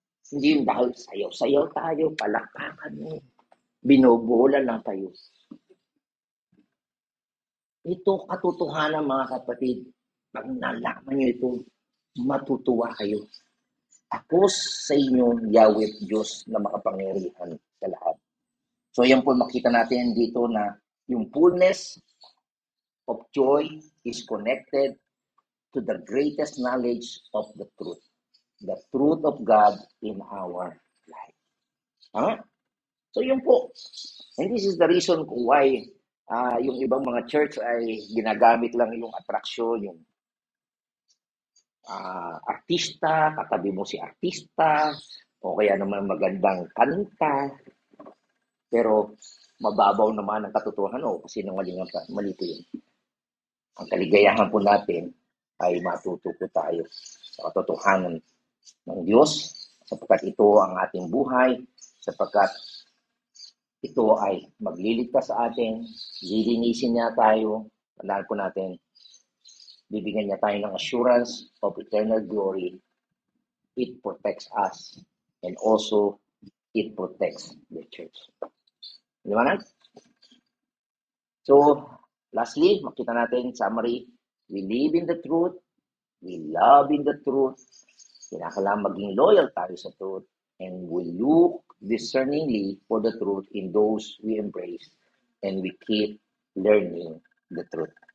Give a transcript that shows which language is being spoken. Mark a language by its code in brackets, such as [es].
[tl] Hindi yung dahil sayaw-sayaw tayo, palakpakan mo, binobola lang tayo. Ito katotohanan mga kapatid. Pag nalaman nyo ito, matutuwa kayo. Ako sa inyo, Yahweh Diyos na makapangyarihan sa lahat. So yan po makita natin dito na yung [en] fullness of joy is connected to the greatest knowledge of the truth. The truth of God in our life. [tl] Huh? So yun po. [en] And this is the reason why [tl] yung ibang mga church ay ginagamit lang yung attraction, yung artista, katabi mo si artista, o kaya naman magandang kanta, pero mababaw naman ang katotohanan o kasi nangalingan pa, mali po yun. Ang kaligayahan po natin ay matututo tayo sa katotohanan ng Diyos, sapagkat ito ang ating buhay, sapagkat ito ay magliligtas sa atin, lilinisin niya tayo, tandaan po natin, bibigyan niya tayo ng [en] assurance of eternal glory. It protects us and also it protects the church. [tl] Di ba na? [en] So, lastly, [tl] makita natin, [en] summary, we live in the truth, we love in the truth, [tl] kinakailangan maging loyal tayo sa [en] truth, and we look discerningly for the truth in those we embrace, and we keep learning the truth.